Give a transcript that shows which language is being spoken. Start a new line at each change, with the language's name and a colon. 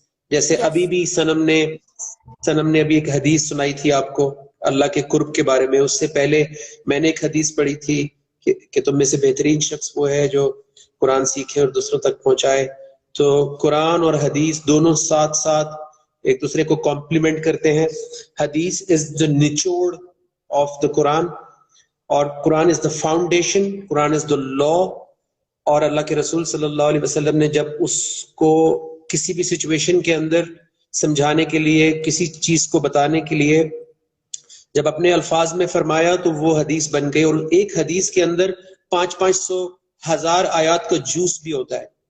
Urdu: جیسے ابھی بھی سنم نے ابھی ایک حدیث سنائی تھی آپ کو اللہ کے قرب کے بارے میں. اس سے پہلے میں نے ایک حدیث پڑھی تھی کہ تم میں سے بہترین شخص وہ ہے جو قرآن سیکھے اور دوسروں تک پہنچائے. تو قرآن اور حدیث دونوں ساتھ ساتھ ایک دوسرے کو کمپلیمنٹ کرتے ہیں.
English: حدیث is the نچوڑ of the Quran اور Quran is the foundation, Quran is the law.
Urdu: اور اللہ کے رسول صلی اللہ علیہ وسلم نے جب اس کو کسی بھی سچویشن کے اندر سمجھانے کے لیے کسی چیز کو بتانے کے لیے جب اپنے الفاظ میں فرمایا تو وہ حدیث بن گئی. اور ایک حدیث کے اندر 500 1000 آیات کا جوس بھی ہوتا ہے.